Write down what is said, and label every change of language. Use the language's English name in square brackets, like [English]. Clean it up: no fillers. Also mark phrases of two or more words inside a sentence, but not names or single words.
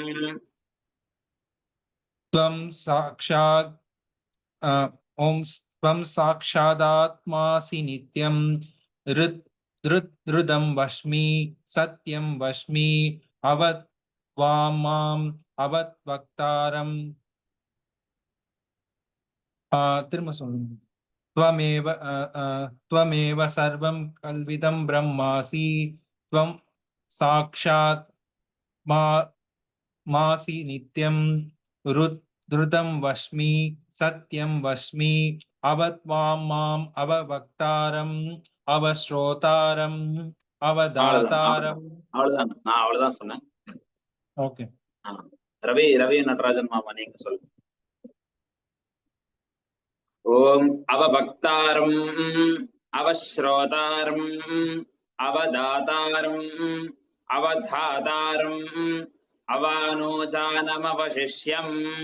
[Sanskrit] त्वं साक्षादात्मासि नित्यं ह्रदं वच्मि सत्यं वच्मि अवत्वां माम् अवद्वक्तारम्। [Tamil] திரும்ப சொல்லுங்க. [Sanskrit] त्वमेव सर्वं कल्विदं ब्रह्मासि त्वं साक्षात् मासि नित्यं ह्रदं वच्मि सत्यं वच्मि अवत्वां माम् अववक्तारम् अवश्रोतारम् अवदातारम्। [Tamil] அவ்வளவுதான், நான் அவ்வளவுதான் சொன்னேன். ஓகே. ரவி நடராஜன் மாமா, நீங்க சொல்லுங்க. [Sanskrit] ओम् अवपक्तारम् अवश्रोतारम् अवदातारम् अवदातारम् अवानोजानमवशिष्यम्.